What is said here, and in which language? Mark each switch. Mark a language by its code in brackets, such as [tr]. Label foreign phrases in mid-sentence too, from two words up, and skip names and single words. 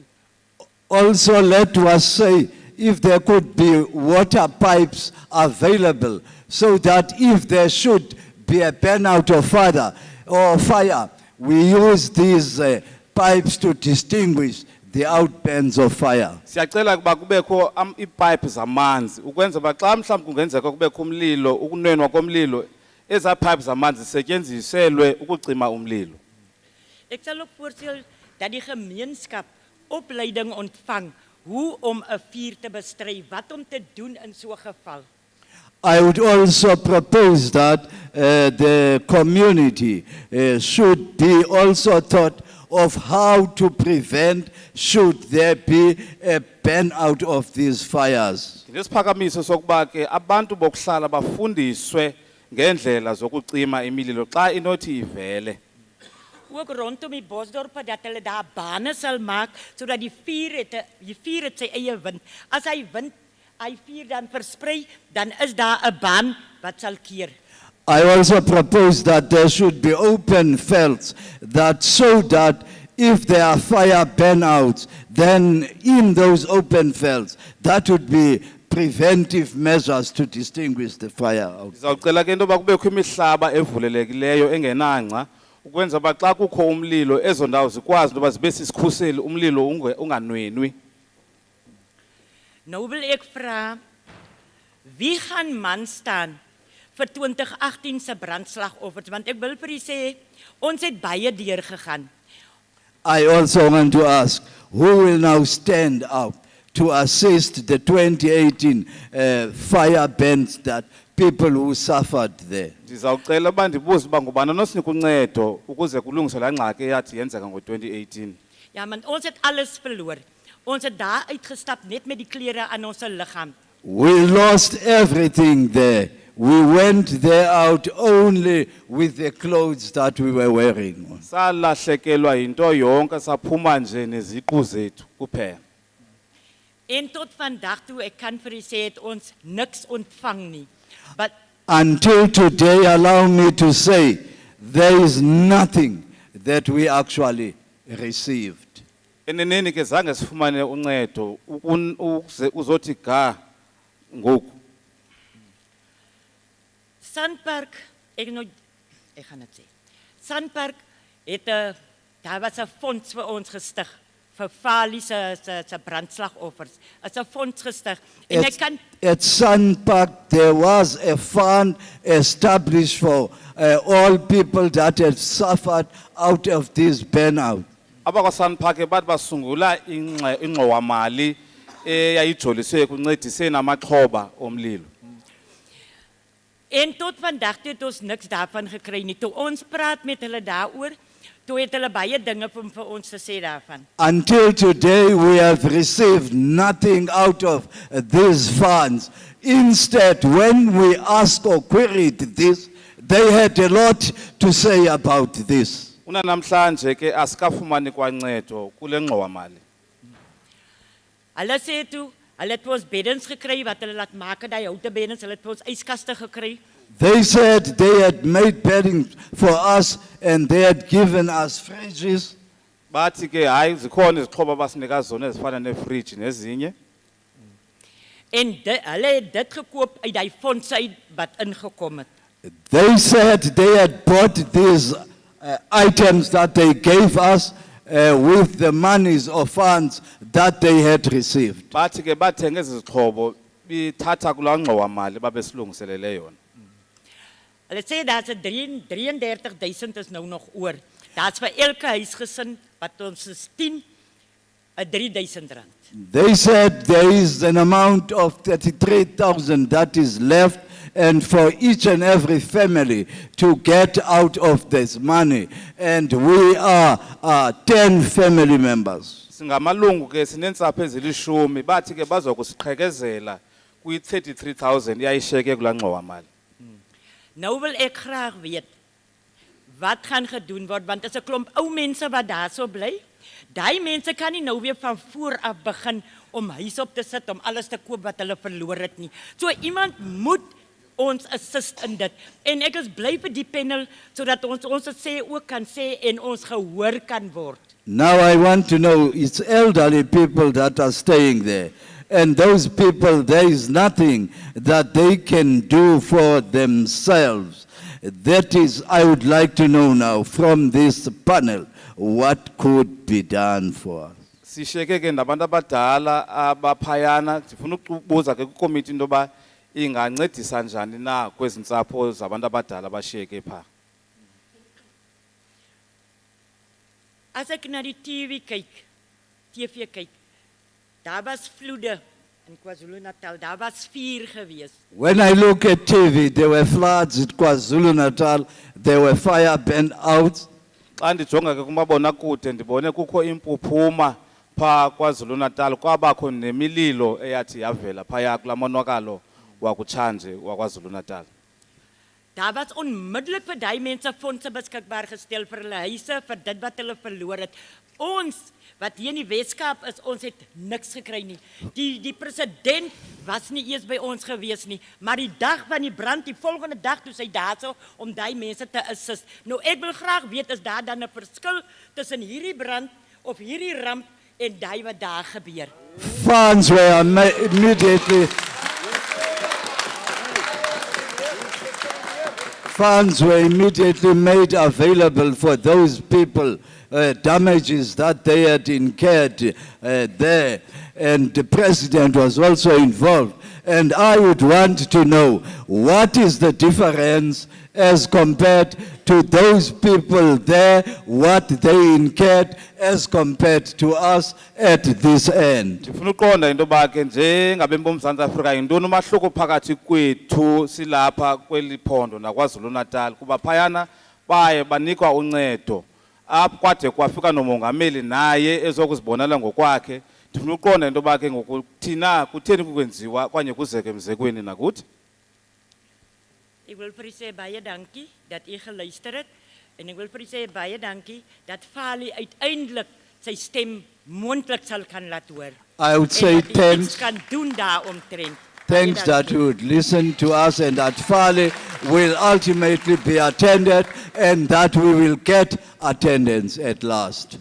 [en] Also, let us say, if there could be water pipes available, so that if there should be a burnout of fire, we use these pipes to distinguish the outburns of fire. [xh] Siyacela ukuba kubekho iipipe zamanzi ukwenza uba xa mhlawumbi kungenzeka kubekho umlilo, ukunwenwa komlilo, eza pipe zamanzi zisetyenziselwe ukucima umlilo. [af] Ek sal ook voorstel dat die gemeenskap opleiding ontvang hoe om 'n vuur te bestry, wat om te doen in so 'n geval. [en] I would also propose that the community should be also taught of how to prevent should there be a burnout of these fires. [xh] Ngesiphakamiso sokuba ke abantu bokuhlala bafundiswe ngendlela zokucima imililo xa inothi ivele. [af] Ook rondom die bosdorpe dat hulle daar bane sal maak sodat die vuur het sy eie wind. As hy vuur dan versprei, dan is daar 'n baan wat sal keer. [en] I also propose that there should be open fields that so that if there are fire burnouts, then in those open fields, that would be preventive measures to distinguish the fire out. [xh] Sizawucela ke into yoba kubekho imihlaba evulelekileyo engenangca ukwenza uba xa kukho umlilo ezo ndawo zikwazi into yoba zibe sisikhuseli umlilo unganwenwi. [af] Nou wil ek vra, wie gaan man staan vir 2018 se brandslagoffers, want ek wil vir u sê ons het baie deur gegaan. [en] I also want to ask, who will now stand up to assist the 2018 fire burns that people who suffered there? [xh] Ndizawucela uba ndibuze uba ngubani onosinika uncedo ukuze kulungiswe laa ngxaki eyathi yenzeka ngo-2018. [af] Ja, want ons het alles verloor. Ons het daar uitgestap net met die klere aan ons liggaam. [en] We lost everything there. We went there out only with the clothes that we were wearing. [xh] Salahlekelwa yinto yonke saphuma nje neziqu zethu kuphela. [af] En tot vandag toe ek kan vir u sê het ons niks ontvang nie. [en] But until today, allow me to say, there is nothing that we actually received. [xh] Eneneni ke zange sifumane uncedo uzothi ga ngoku. [af] Sandpark, ek gaan dit sê. Sandpark het daar was 'n fonds vir ons gestig vir Fali se brandslagoffers. Is 'n fonds gestig en ek kan [en] At Sandpark there was a fund established for all people that had suffered out of this burnout. [xh] Abakwa Sandpark bathi basungula ingxowamali eyayijoliswe ekuncediseni amaxhoba omlilo. [af] En tot vandag toe het ons niks daarvan gekry nie. Toe ons praat met hulle daaroor, toe het hulle baie dinge vir ons te sê daarvan. [en] Until today we have received nothing out of these funds. Instead, when we asked or queried this, they had a lot to say about this. [xh] Unanamhlanje ke asikafumani kwancedo kule ngxowamali. [af] Hulle sê toe, hulle het ons beddens gekry wat hulle laat maak, daai houte beddens, hulle het ons yskaste gekry. [en] They said they had made bedding for us and they had given us fridges. [xh] Bathi ke hayi zikhona izixhobo abasinika zona ezifana ne-fridge nezinye. [af] En hulle het dit gekoop uit daai fonds uit wat ingekom het. [en] They said they had bought these items that they gave us with the monies or funds that they had received. [xh] Bathi ke bathenga ezi zixhobo bithatha kulaa ngxowamali babesilungiselele yona. [af] Hulle sê daar's 33,000 is nou nog oor. Daar's vir elke huisgesin wat ons is 10 R3,000. [en] They said there is an amount of 33,000 that is left and for each and every family to get out of this money. And we are 10 family members. [xh] Singamalungu ke sinentsapho ezilishumi bathi ke bazokusiqhekezela kwi 33,000 yayishiyeke kulaa ngxowa-mali. [af] Nou wil ek graag weet, wat gaan gedoen word, want is 'n klomp ou mense wat daar so bly. Daai mense kan nie nou weer van voor af begin om huis op te sit, om alles te koop wat hulle verloor het nie. So iemand moet ons assist in dit. En ek is bly vir die panel, sodat ons het sê ook kan sê en ons gehoor kan word. [en] Now I want to know, it's elderly people that are staying there. And those people, there is nothing that they can do for themselves. That is, I would like to know now from this panel, what could be done for us. [xh] Sishiyeke ke nabantu abadala abaphayana, ndifuna ukubuza ke kukomiti into yoba ingancedisa njani na kwezi ntsapho zabantu abadala abashiyeke phaa. [af] As ek na die TV kyk, daar was vloede in KwaZulu-Natal, daar was 4 gewees. [en] When I look at TV, there were floods at KwaZulu-Natal, there were fire burnt out. [xh] Xa ndijonga ke kumabonakude ndibone kukho impuphuma phaa KwaZulu-Natal, kwabakho nemililo eyathi yavela phaya kulaa monakalo wakutshanje waKwaZulu-Natal. [af] Daar was onmiddellik vir daai mense fondse beskikbaar gestel vir hulle huise, vir dit wat hulle verloor het. Ons wat hier in die Weskaap is, ons het niks gekry nie. Die president was nie eers by ons gewees nie, maar die dag van die brand, die volgende dag toe sy daar so om daai mense te assist. Nou ek wil graag weet, is daar dan 'n verskil tussen hierdie brand of hierdie ramp en daai wat daar gebeur? [en] Funds were immediately made available for those people, damages that they had incurred there. And the president was also involved. And I would want to know, what is the difference as compared to those people there, what they incurred as compared to us at this end? [xh] Ndifuna uqonda into yoba ke njengabemi boMzantsi Afrika yintoni umahluko phakathi kwethu silapha kweli phondo naKwaZulu-Natal, kuba phayana baye banikwa uncedo apho kwade kwafika nomongameli naye ezokuzibonela ngokwakhe. Ndifuna uqonda into yoba ke ngoku thina kutheni kukwenziwa kwanye kuzeke emzekweni nakuthi. [af] Ek wil vir u sê baie dankie dat u geluister het en ek wil vir u sê baie dankie dat Fali uiteindelik sy stem mondelik sal kan laat hoor. [en] I would say thanks. [af] Kan doen daaromtrent. [en] Thanks that you would listen to us and that Fali will ultimately be attended and that we will get attendance at last.